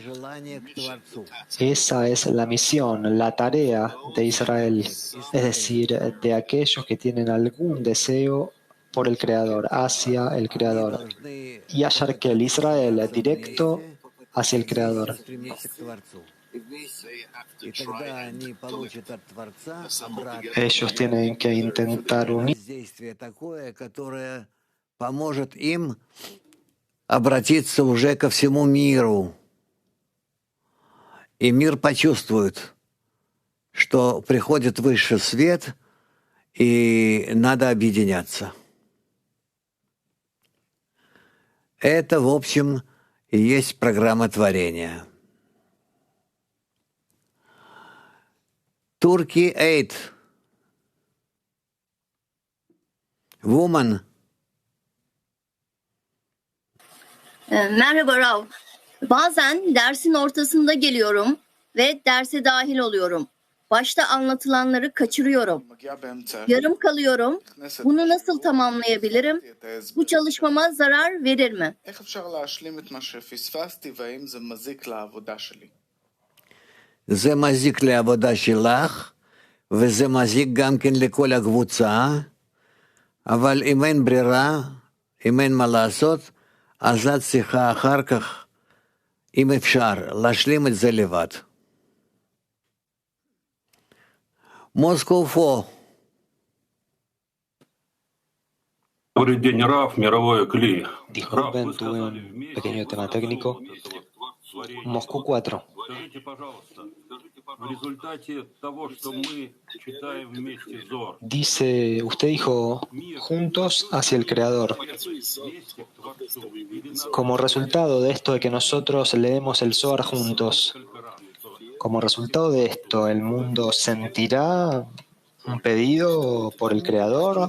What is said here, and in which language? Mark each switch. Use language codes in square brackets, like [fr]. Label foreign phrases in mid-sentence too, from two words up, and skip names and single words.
[es] Esa es la misión, la tarea de Israel, es decir, de aquellos que tienen algún deseo por el Creador, hacia el Creador. Y hallar que el Israel directo hacia el Creador. Ellos tienen que intentar unir [ru] поможет им обратиться уже ко всему миру. И мир почувствует, что приходит высший свет, и надо объединяться. Это, в общем, и есть программа творения. [en] Turkey 8. Woman. [tr] Merhaba Rav. Bazen dersin ortasında geliyorum ve derse dahil oluyorum. Başta anlatılanları kaçırıyorum. Yarım kalıyorum. Bunu nasıl tamamlayabilirim? Bu çalışmama zarar verir mi? [he] זה מזיק לעבודה שלך, וזה מזיק גם כן לכל הקבוצה, אבל אם אין ברירה, אם אין מה לעשות, אז את צריכה אחר כך, אם אפשר, להשלים את זה לבד. [en] Moscow 4. [ru] Добрый день, Раф, мировое Кли. [es] Disculpen, tuve un pequeño tema técnico. Moscú 4. [ru] Скажите, пожалуйста, в результате того, что мы читаем вместе Зор, [es] Dice, usted dijo, juntos hacia el Creador. Como resultado de esto de que nosotros leemos el Zohar juntos, como resultado de esto, ¿el mundo sentirá un pedido por el Creador?